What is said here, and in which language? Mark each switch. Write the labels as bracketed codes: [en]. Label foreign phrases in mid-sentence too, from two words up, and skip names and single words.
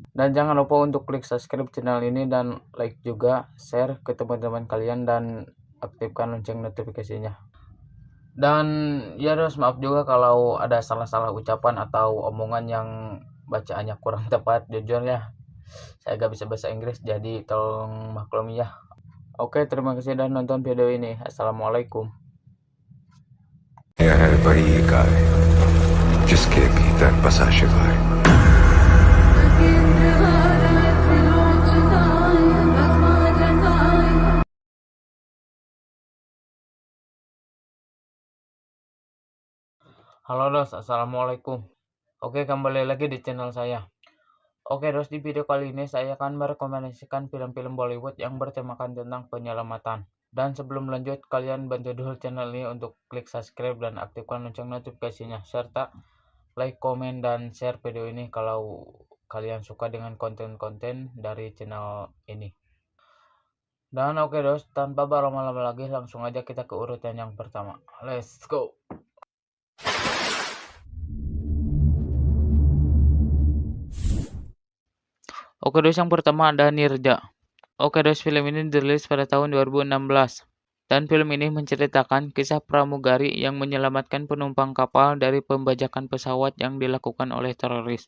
[id] Dan jangan lupa untuk klik subscribe channel ini dan like juga, share ke teman-teman kalian dan aktifkan lonceng notifikasinya. Dan ya dos, maaf juga kalau ada salah-salah ucapan atau omongan yang bacaannya kurang tepat. Jujur ya, saya gak bisa bahasa Inggris, jadi tolong maklumi ya. Oke, terima kasih sudah nonton video ini. Assalamualaikum. [hi] यह है बड़ी इकाई जिसके भीतर बसा शिवाय। [id] Halo dos, assalamualaikum. Oke, kembali lagi di channel saya. Oke dos, di video kali ini saya akan merekomendasikan film-film Bollywood yang bertemakan tentang penyelamatan. Dan sebelum lanjut, kalian bantu dulu channel ini untuk klik subscribe dan aktifkan lonceng notifikasinya, serta like, komen, dan share video ini kalau kalian suka dengan konten-konten dari channel ini. Dan oke dos, tanpa berlama-lama lagi, langsung aja kita ke urutan yang pertama. [en] Let's go! [id] Oke dos, yang pertama ada Nirja. Oke dos, film ini dirilis pada tahun 2016. Dan film ini menceritakan kisah pramugari yang menyelamatkan penumpang kapal dari pembajakan pesawat yang dilakukan oleh teroris.